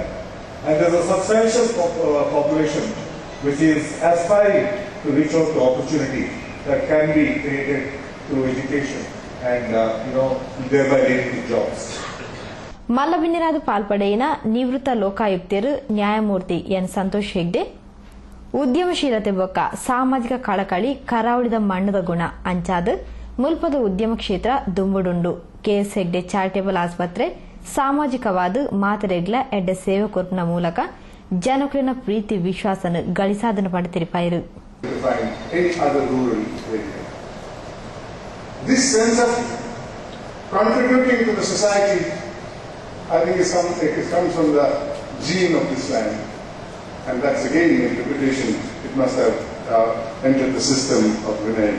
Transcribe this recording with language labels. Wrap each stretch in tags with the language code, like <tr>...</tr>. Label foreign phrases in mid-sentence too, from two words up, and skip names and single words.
<en>And there is a substantial population which is aspiring to reach out to opportunity that can be created through education and thereby leading to jobs.</en> <tcy>ಮಲ್ಲಬಿನ್ನಿರಾದ ಪಾಲ್ಪಡೆಯಿನ ನಿವೃತ್ತ ಲೋಕಾಯುಕ್ತರು ನ್ಯಾಯಮೂರ್ತಿ ಎನ್ ಸಂತೋಷ್ ಹೆಗ್ಡೆ ಉದ್ಯಮಶೀಲತೆ ಬೊಕ್ಕ ಸಾಮಾಜಿಕ ಕಳಕಳಿ ಕರಾವಳಿದ ಮಣ್ಣದ ಗುಣ ಅಂಚಾದ ಮುಲ್ಪದ ಉದ್ಯಮ ಕ್ಷೇತ್ರ ದುಂಬುಡುಂಡು ಕೆಎಸ್ ಹೆಗ್ಡೆ ಚಾರಿಟೇಬಲ್ ಆಸ್ಪತ್ರೆ ಸಾಮಾಜಿಕವಾದ ಮಾತರೆಗ್ಲ ಎಡ್ಡೆ ಸೇವೆ ಕೊರ್ಪನ ಮೂಲಕ ಜನಕುಲಿನ ಪ್ರೀತಿ ವಿಶ್ವಾಸನ ಗಳಿಸಾದನ ಪಡೆತಿರಿಪಾಯಿರು.</tcy> <en>This sense of contributing to the society, I think it comes from the gene of this land, and that's again the interpretation. It must have entered the system of Vinay.</en>